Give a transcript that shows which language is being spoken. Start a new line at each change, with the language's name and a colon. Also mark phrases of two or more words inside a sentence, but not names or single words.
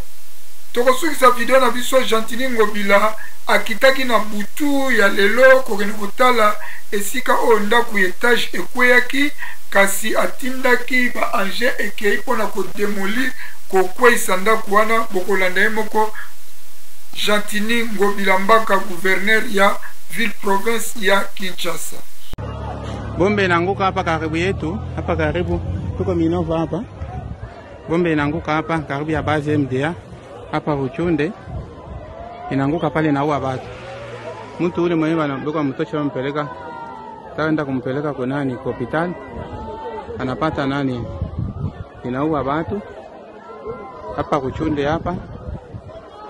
Lingala: Tokosukisa video na biso Gentini Ngobila akitaki na butu ya lelo kokende kotala esika oyo ndako etage ekweyaki kasi atindaki ba ange ekei mpona kodemolir kokweisa ndako wana. Bokolanda ye moko Gentini Ngobila Mbaka gouverneur ya
French: ville province
Lingala: ya Kinshasa.
Swahili: Bombe inaanguka hapa karibu yetu, hapa karibu tuko Minova hapa. Bombe inaanguka hapa karibu ya base MDA hapa Ruchunde, inaanguka pale na uwa watu. Mtu ule mwenyewe anabeba mtoto mpeleka, taenda kumpeleka kwa nani kwa hospitali, anapata nani inaua watu hapa Ruchunde hapa.